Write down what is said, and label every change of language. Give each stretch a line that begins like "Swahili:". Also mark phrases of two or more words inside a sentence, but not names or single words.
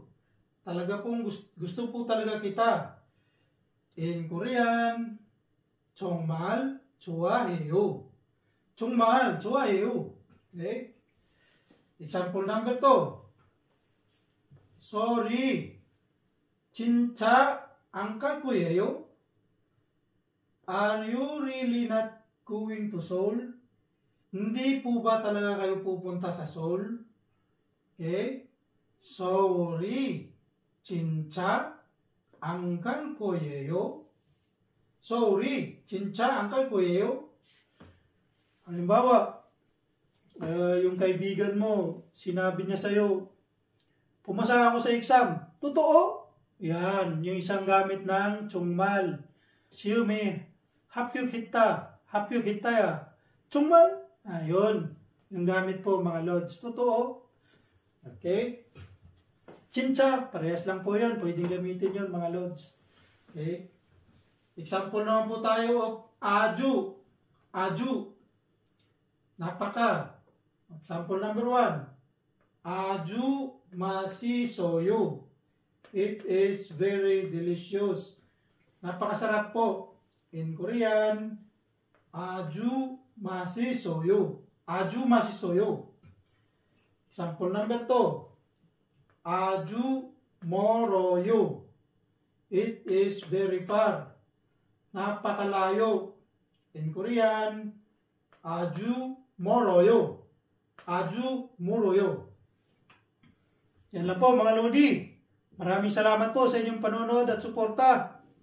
Filipino: Talaga pong gusto po talaga kita.
English: In Korean,
Korean: 정말 좋아해요. 정말 좋아해요.
English: Okay? Example number 2. Sorry.
Korean: 진짜 안 갈 거예요?
English: Are you really not going to Seoul?
Filipino: Hindi po ba talaga kayo pupunta sa Seoul?
English: Okay? Sorry.
Korean: 진짜 안 갈 거예요? Sorry. 진짜 안 갈 거예요?
Filipino: Halimbawa, yung kaibigan mo, sinabi niya sa'yo, pumasa ako sa exam. Totoo? Yan, yung isang gamit ng 정말.
Korean: 시험에 합격했다. 합격했다야. 정말?
Filipino: Ayun. Yung gamit po mga Lods. Totoo. Okay? 진짜. Parehas lang po yun. Pwedeng gamitin yun mga Lods. Okay? Example naman po tayo of 아주.
Korean: 아주.
Filipino: napaka.
English: Example number 1.
Korean: 아주 맛있어요.
English: It is very delicious.
Filipino: Napakasarap po.
English: In Korean,
Korean: 아주 맛있어요. 아주 맛있어요.
English: Example number 2.
Korean: 아주 멀어요.
English: It is very far.
Filipino: Napakalayo.
English: In Korean,
Korean: 아주 멀어요. 아주 멀어요.
Filipino: Yan lang po mga Lodi. Maraming salamat po sa inyong panonood at suporta.